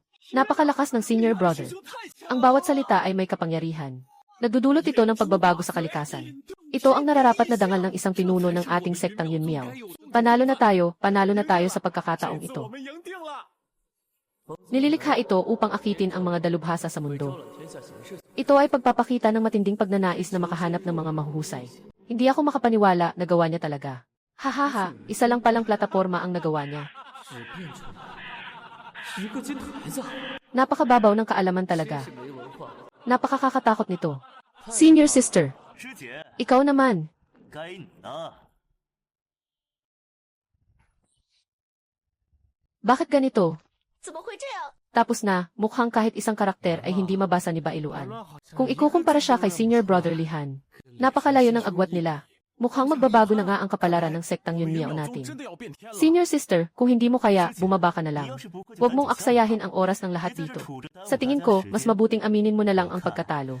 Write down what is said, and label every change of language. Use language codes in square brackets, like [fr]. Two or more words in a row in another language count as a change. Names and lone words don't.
[tl] Napakalakas ng [en] senior brother. [zh] 师兄太强 [tl] Ang bawat salita ay may kapangyarihan. Nagdudulot ito ng pagbabago sa kalikasan. Ito ang nararapat na dangal ng isang pinuno ng ating sektang Yunmiao. Panalo na tayo sa pagkakataong ito. [zh] 我们赢定了。 [tl] Nililikha ito upang akitin ang mga dalubhasa sa [zh] 招 [tl] mundo. [zh] 揽天下贤士， [tl] Ito ay pagpapakita ng matinding pagnanais na makahanap ng mga mahuhusay. Hindi ako makapaniwala na gawa niya talaga. Hahaha, isa lang palang plataporma ang nagawa niya. [zh] 只变成了一个金台子， [tl] Napakababaw ng kaalaman talaga. [zh] 是没文化的。 [tl] Napakakakatakot nito. [en] Senior sister, [zh] 师姐， [tl] ikaw naman. [zh] 该你了。 [tl] Bakit ganito? [zh] 怎么会这样？ [tl] Tapos na, mukhang kahit isang karakter ay hindi mabasa ni Bailuan. Kung ikukumpara siya kay [en] senior brother [tl] Lihan, napakalayo ng agwat nila. Mukhang magbabago na nga ang kapalaran ng sektang Yunmiao natin. [en] Senior sister, [tl] kung hindi mo kaya, bumaba ka na lang. Huwag mong aksayahin ang oras ng lahat dito. Sa tingin ko, mas mabuting aminin mo na lang ang pagkatalo.